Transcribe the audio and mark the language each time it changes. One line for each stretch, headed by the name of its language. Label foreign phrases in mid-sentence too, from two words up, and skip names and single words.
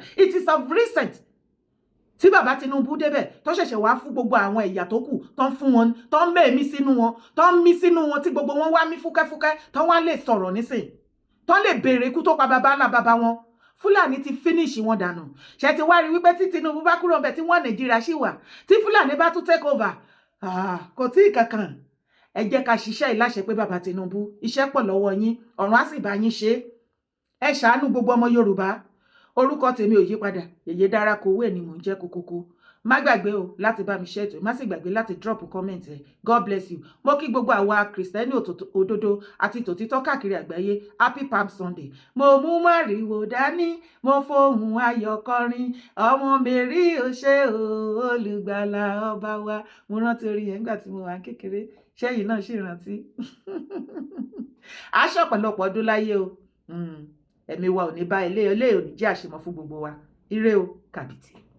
English: It is of recent
Yoruba: tí bàbá Tinubu débẹ̀ tó ṣẹ̀ṣẹ̀ wá fún gbogbo àwọn ẹ̀yà tó kù tó ń fún wọn tó ń mẹ́ẹ̀mí sínú wọn tó ń mí sínú wọn tí gbogbo wọn wá mí fúkẹ́fúkẹ́ tó wá lè sọ̀rọ̀ nísìn tó lè béèrè ikú tó pa bàbá ńlá bàbá wọn Fulani ti finish wọn dànù ṣe ti wá rí wípé tí Tinubu bá kúrò ńbẹ̀ tí wọ́n Nàìjíríà ṣì wà tí Fulani bá tún
English: take over
Yoruba: kò tí ì kankan ẹ jẹ́ ká ṣiṣẹ́ ìláṣẹ pé bàbá Tinubu iṣẹ́ pọ̀ lọ́wọ́ yín ọ̀run á sì bá yín ṣe ẹ ṣàánú gbogbo ọmọ Yorùbá orúkọ tèmi ò yí padà Yèyé Dára Kowé ni mò ń jẹ́ kókókó má gbàgbé o láti bá mi share ètò má sì gbàgbé láti
English: drop comment
Yoruba: ẹ
English: God bless
Yoruba: you mo kí gbogbo àwa Kristẹni òdodo àti tòtítọ́ káàkiri àgbáyé
English: happy Palm Sunday
Yoruba: mo mú màrìwò dání mo fohùn ayọ̀ kọrin ọmọ mèrí ò ṣe olùgbàlà ọba wa mo rántí orin yẹn nígbà tí mo wà kékeré ṣẹ́yìn náà sì rántí aṣọ ọ̀pọ̀lọpọ̀ ọdún láyé o ẹ̀mí wa ò ní bá ilé ò ní jẹ́ àṣemọ́ fún gbogbo wa ire o kàbìtì.